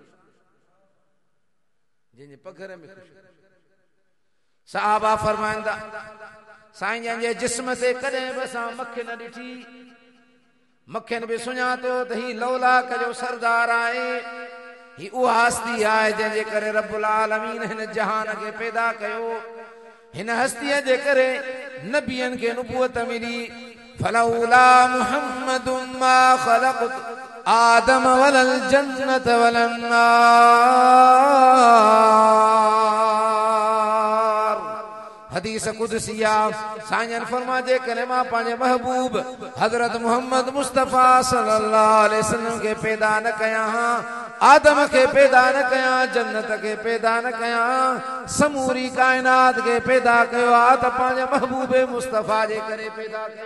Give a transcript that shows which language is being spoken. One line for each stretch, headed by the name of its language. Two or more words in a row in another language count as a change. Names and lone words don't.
Sindhi: जंहिंजे पघर में साहबा फरमाईंदा साईं जन जे जिस्म ते कॾहिं बि असां मखे न ॾिठी मखियन बि सुञातो त ही लौलाक जो सरदार आहे ही उहा हस्ती आहे जंहिंजे करे
Arabic: رب العالمين
Sindhi: हिन जहान खे पैदा कयो हिन हस्तीअ जे करे नबियन के नुबुवत मिली
Arabic: فلولا محمد ما خلقت آدم ولا الجنة ولا النار.
Sindhi: हदीस कुदसिया साईं फरमाजे करे मां पंहिंजे महबूब हजरत मोहम्मद मुस्तफा
Arabic: صلى الله عليه وسلم
Sindhi: के पैदा न कया, आदम के पैदा न कया, जन्नत के पैदा न कया, समूरी कायनात के पैदा कयो आ त पंहिंजे महबूब मुस्तफा जे करे पैदा कयो।